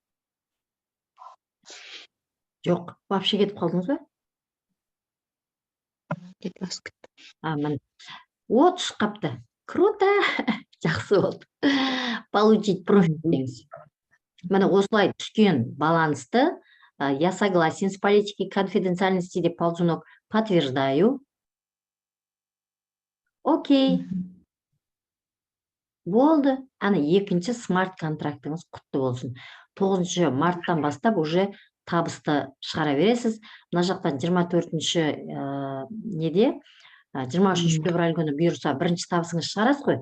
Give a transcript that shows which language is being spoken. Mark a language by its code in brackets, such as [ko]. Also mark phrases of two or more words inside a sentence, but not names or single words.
[kk] Жоқ, вообще кетіп қалдыңыз ба? Кетіп асып кетті. Мін. О, түсіп қапты. Круто! Жақсы болды. [ru] Получить профит [kk] деңіз. Міне осылай түскен балансты [ru] я согласен с политикой конфиденциальности [kk] деп [ru] ползунок подтверждаю. [kk] Окей. Болды. Ана екінші смарт контрактыңыз құтты болсын. 9 марттан бастап уже табысты шығара бересіз. Мына жақтан 24-ші неде 23 февраль күні бұйырса бірінші табысыңыз шығарасыз ғой.